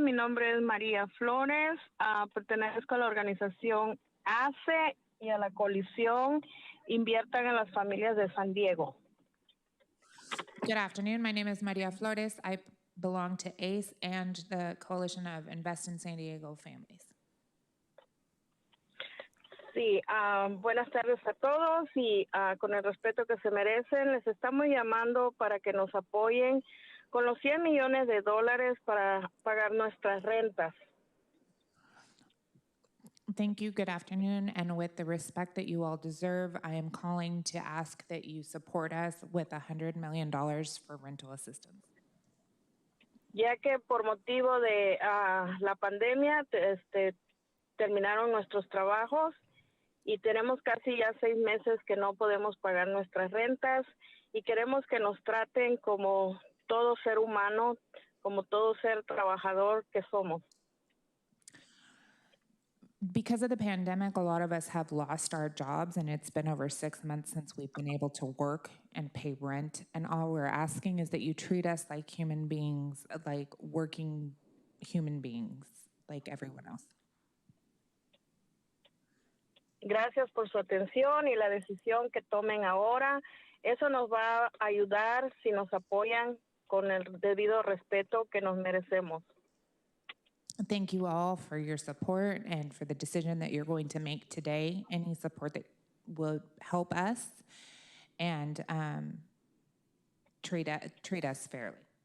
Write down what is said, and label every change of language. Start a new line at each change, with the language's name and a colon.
Spanish: Mi nombre es María Flores. Pertenezco a la organización ACE y a la coalición Inviertan en las Familias de San Diego.
English: Good afternoon. My name is Maria Flores. I belong to ACE and the Coalition of Invest in San Diego Families.
Spanish: Sí, buenas tardes a todos y con el respeto que se merecen, les estamos llamando para que nos apoyen con los $100 millones para pagar nuestras rentas.
English: Thank you. Good afternoon. And with the respect that you all deserve, I am calling to ask that you support us with $100 million for rental assistance.
Spanish: Ya que por motivo de la pandemia terminaron nuestros trabajos y tenemos casi ya 6 meses que no podemos pagar nuestras rentas y queremos que nos traten como todo ser humano, como todo ser trabajador que somos.
English: Because of the pandemic, a lot of us have lost our jobs, and it's been over 6 months since we've been able to work and pay rent. And all we're asking is that you treat us like human beings, like working human beings, like everyone else.
Spanish: Gracias por su atención y la decisión que tomen ahora. Eso nos va a ayudar si nos apoyan con el debido respeto que nos merecemos.
English: Thank you all for your support and for the decision that you're going to make today. Any support that will help us and treat us fairly.